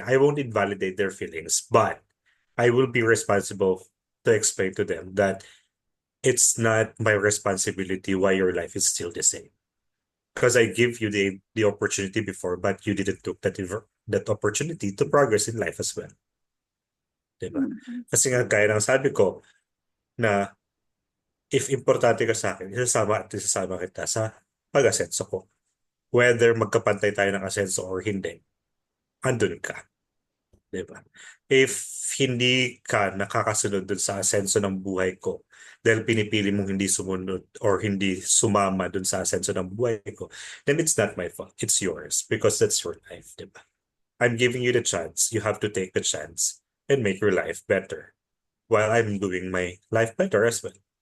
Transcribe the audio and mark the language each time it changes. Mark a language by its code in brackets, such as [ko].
[en] I won't invalidate their feelings, but I will be responsible to explain to them that it's not my responsibility why your life is still the same. Because I give you the opportunity before, but you didn't took that opportunity to progress in life as well. [tl] Diba? Mm. Kasi nga, gaya ng sabi ko, na if importante ka sa akin, isasama at isasama kita sa pag-asenso ko. Whether magkapantay tayo ng asenso or hindi, andun ka. Diba? If hindi ka nakakasunod dun sa asenso ng buhay ko, dahil pinipili mong hindi sumunod or hindi sumama dun sa asenso ng buhay ko, [en] then it's not my fault. It's yours because that's your life, diba? I'm giving you the chance. You have to take the chance and make your life better while I'm doing my life better as well.